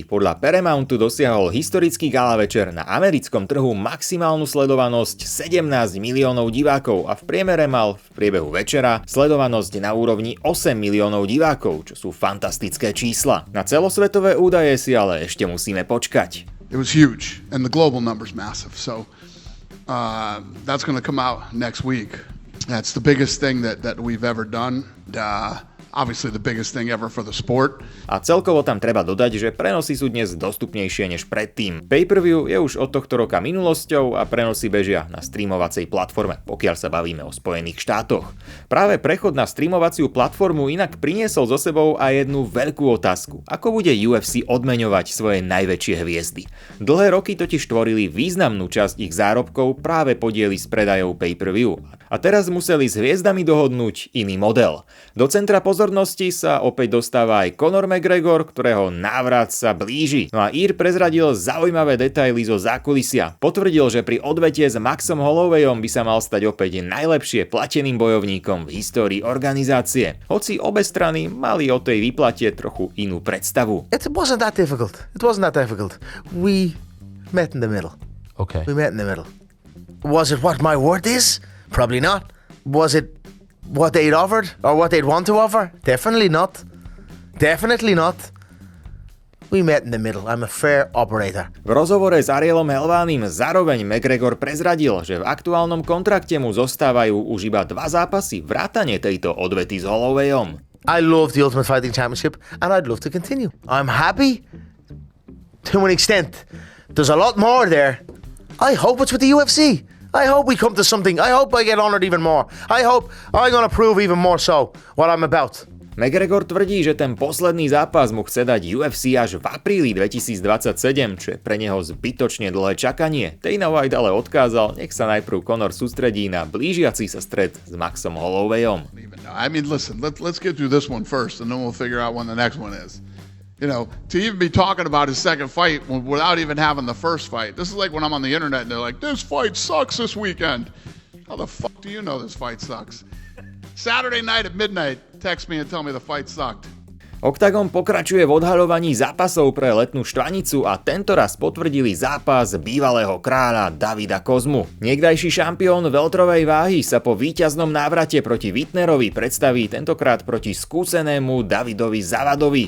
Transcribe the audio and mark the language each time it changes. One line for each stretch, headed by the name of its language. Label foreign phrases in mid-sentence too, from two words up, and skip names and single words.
Slovak: Podľa Paramountu dosiahol historický gala večer na americkom trhu maximálnu sledovanosť 17 miliónov divákov a v priemere mal v priebehu večera sledovanosť na úrovni 8 miliónov divákov, čo sú fantastické čísla. Na celosvetové údaje si ale ešte musíme počkať.
English: It was huge, and the global number's massive. So that's going to come out next week. That's the biggest thing that we've ever done. Obviously the biggest thing ever for the sport.
Slovak: A celkovo tam treba dodať, že prenosy sú dnes dostupnejšie než predtým. Pay-per-view je už od tohto roka minulosťou a prenosy bežia na streamovacej platforme, pokiaľ sa bavíme o Spojených štátoch. Práve prechod na streamovaciu platformu inak priniesol so sebou aj jednu veľkú otázku. Ako bude UFC odmeňovať svoje najväčšie hviezdy? Dlhé roky totiž tvorili významnú časť ich zárobkov práve podiely z predajov pay-per-view. A teraz museli s hviezdami dohodnúť iný model. Do centra pozornosti sa opäť dostáva aj Conor McGregor, ktorého návrat sa blíži. No a Ír prezradil zaujímavé detaily zo zákulisia. Potvrdil, že pri odvete s Maxom Hollowayom by sa mal stať opäť najlepšie plateným bojovníkom v histórii organizácie. Hoci obe strany mali o tej výplate trochu inú predstavu.
English: It wasn't that difficult. We met in the middle. Okay. We met in the middle. Was it what my word is? Probably not. Was it what they'd offered or what they'd want to offer? Definitely not. Definitely not. We met in the middle. I'm a fair operator.
Slovak: V rozhovore s Arielom Helvánim zároveň McGregor prezradil, že v aktuálnom kontrakte mu zostávajú už iba 2 zápasy vrátane tejto odvety s Hollowayom.
English: I love the Ultimate Fighting Championship and I'd love to continue. I'm happy to an extent. There's a lot more there. I hope it's with the UFC. I hope we come to something. I hope I get honored even more. I hope I'm going to prove even more so what I'm about.
Slovak: McGregor tvrdí, že ten posledný zápas mu chce dať UFC až v apríli 2027, čo je pre neho zbytočne dlhé čakanie. Dana White ale odkázal, nech sa najprv Conor sústredí na blížiaci sa stret s Maxom Hollowayom.
English: I mean, listen, let's get through this one first, and then we'll figure out when the next one is. You know, to even be talking about his second fight without even having the first fight. This is like when I'm on the internet and they're like, this fight sucks this weekend. How the fuck do you know this fight sucks? Saturday night at midnight, text me and tell me the fight sucked.
Slovak: Octagon pokračuje v odhaľovaní zápasov pre letnú štvanicu a tentoraz potvrdili zápas bývalého kráľa Davida Kozmu. Niekdajší šampión veľtrovej váhy sa po víťaznom návrate proti Whitnerovi predstaví tentokrát proti skúsenému Davidovi Zavadovi.